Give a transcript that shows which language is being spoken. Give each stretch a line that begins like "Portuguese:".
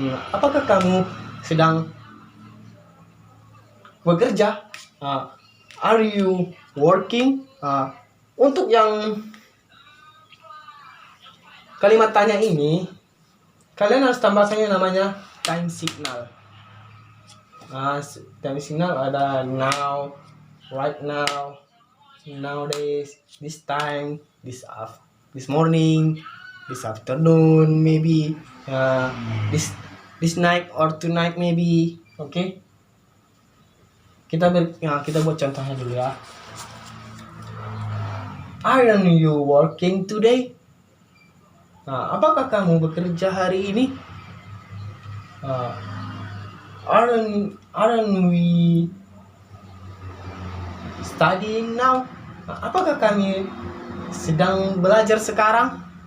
Indonesian: Apakah kamu sedang bekerja?
English: Are you working?
Indonesian: Untuk yang kalimat tanya ini, kalian harus tambahkannya namanya time signal.
English: Time signal ada now, right now, nowadays, this time, this morning, this afternoon, maybe this night or tonight maybe.
Indonesian: Kita buat contohnya dulu ya.
English: Aren't you working today?
Indonesian: Apakah kamu bekerja hari ini?
English: Aren't we studying now?
Indonesian: Apakah kami sedang belajar sekarang?